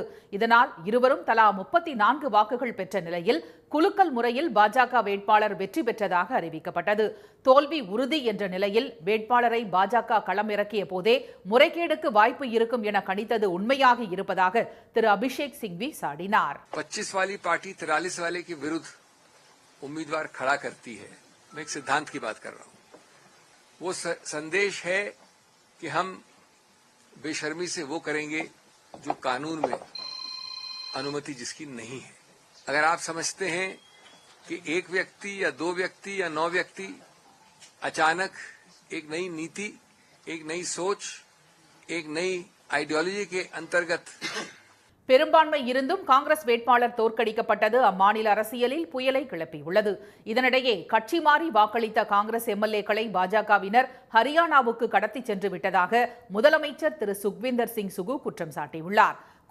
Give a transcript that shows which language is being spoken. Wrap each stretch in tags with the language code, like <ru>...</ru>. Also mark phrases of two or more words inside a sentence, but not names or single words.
<ta>இதனால் இருவரும் தலா 34 வாக்குகள் பெற்ற நிலையில் குலுக்கல் முறையில் பாஜக வேட்பாளர் வெற்றி பெற்றதாக அறிவிக்கப்பட்டது. தோல்வி உறுதி என்ற நிலையில் வேட்பாளரை பாஜக களமிறக்கிய போதே முறைகேடுக்கு வாய்ப்பு இருக்கும் என கணித்தது உண்மையாக இருப்பதாக திரு அபிஷேக் சிங்வி சாடினார்.</ta> <hi>25 वाली पार्टी 43 वाले के विरुद्ध उम्मीदवार खड़ा करती है. मैं एक सिद्धांत की बात कर रहा हूं. वो संदेश है कि हम बेशर्मी से वो करेंगे जो कानून में अनुमति जिसकी नहीं है. अगर आप समझते हैं कि एक व्यक्ति या 2 व्यक्ति या 9 व्यक्ति अचानक एक नई नीति, एक नई सोच, एक नई आइडियोलॉजी के अंतर्गत</hi> <ta>பெரும்பான்மை இருந்தும் காங்கிரஸ் வேட்பாளர் தோற்கடிக்கப்பட்டது அம்மாநில அரசியலில் புயலை கிளப்பியுள்ளது. இதனிடையே கட்சி மாறி வாக்களித்த காங்கிரஸ் எம்எல்ஏக்களை பாஜகவினர் ஹரியானாவுக்கு கடத்தி சென்று விட்டதாக முதலமைச்சர் திரு சுக்விந்தர் சிங் சுகு குற்றம் சாட்டியுள்ளார்.</ta>